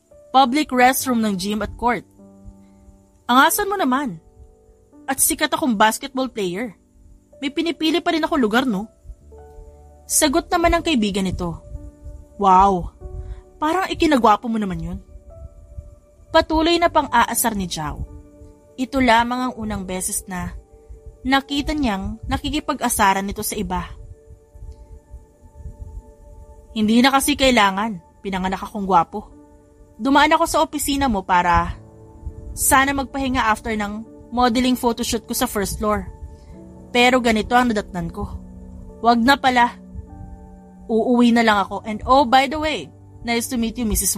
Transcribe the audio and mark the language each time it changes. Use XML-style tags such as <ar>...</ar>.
<tl>Public restroom ng gym at court. Angasan mo naman. At sikat akong basketball player. May pinipili pa rin ako lugar, no? Sagot naman ng kaibigan nito. Wow, parang ikinagwapo mo naman yun. Patuloy na pang-aasar ni Zhao. Ito lamang ang unang beses na nakita niyang nakikipag-asaran nito sa iba. Hindi na kasi kailangan, pinanganak akong gwapo. Dumaan ako sa opisina mo para sana magpahinga after ng modeling photoshoot ko sa first floor. Pero ganito ang nadatnan ko. Wag na pala. Uuwi na lang ako.</tl> <en>And oh, by the way, nice to meet you, Mrs.</en>